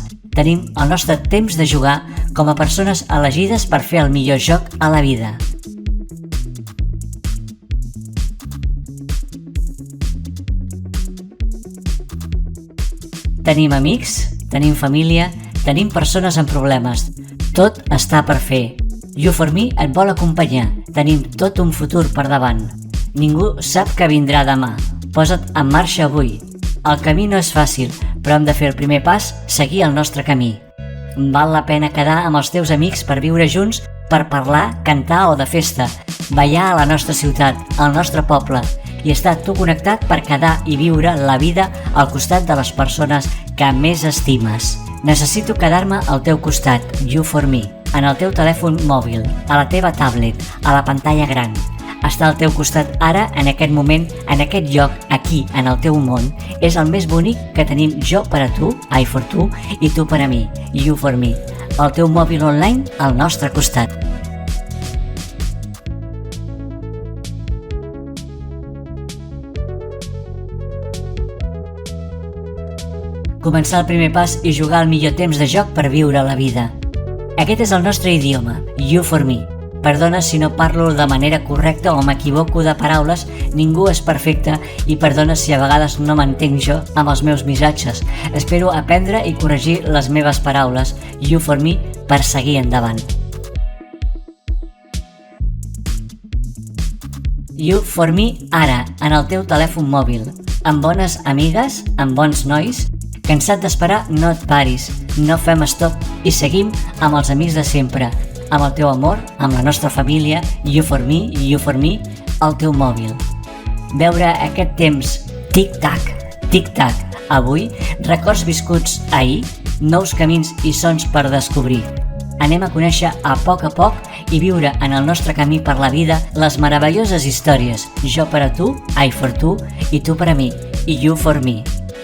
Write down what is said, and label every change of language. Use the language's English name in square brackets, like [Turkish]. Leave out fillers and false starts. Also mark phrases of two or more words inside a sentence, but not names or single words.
[Catalan] Tenim el nostre temps de jugar com a persones elegides per fer el millor joc a la vida. Tenim amics, tenim família, tenim persones amb problemes. Tot està per fer. [English] You for me [Catalan] et vol acompanyar. Tenim tot un futur per davant. Ningú sap què vindrà demà. Posa't en marxa avui. El camí no és fàcil, però hem de fer el primer pas, seguir el nostre camí. Val la pena quedar amb els teus amics per viure junts, per parlar, cantar o de festa, ballar a la nostra ciutat, al nostre poble, i estar tu connectat per quedar i viure la vida al costat de les persones que més estimes. Necessito quedar-me al teu costat, [English] you for me, [Catalan] en el teu telèfon mòbil, a la teva tablet, a la pantalla gran. Estar al teu costat ara, en aquest moment, en aquest lloc, aquí, en el teu món, és el més bonic que tenim jo per a tu, [English] I for [Catalan] tu, i tu per a mi, [English] you for me. [Catalan] El teu mòbil online al nostre costat. Començar el primer pas i jugar el millor temps de joc per viure la vida. Aquest és el nostre idioma, [English] you for me. [Catalan] Perdona si no parlo de manera correcta o m'equivoco de paraules, ningú és perfecte i perdona si a vegades no m'entenc jo amb els meus missatges. Espero aprendre i corregir les meves paraules, [English] you for me, [Catalan] per seguir endavant. [English] You for me [Catalan] ara, en el teu telèfon mòbil, amb bones amigues, amb bons nois. Cansat d'esperar, no et paris, no fem stop i seguim amb els amics de sempre, amb el teu amor, amb la nostra família, [English] you for me, [Catalan] al teu mòbil. Veure aquest temps, tic-tac, avui, records viscuts ahir, nous camins i sons per descobrir. Anem a conèixer a poc i viure en el nostre camí per la vida les meravelloses històries, jo per a tu, [English] I for [Catalan] tu, i tu per a mi, i [English] you for me.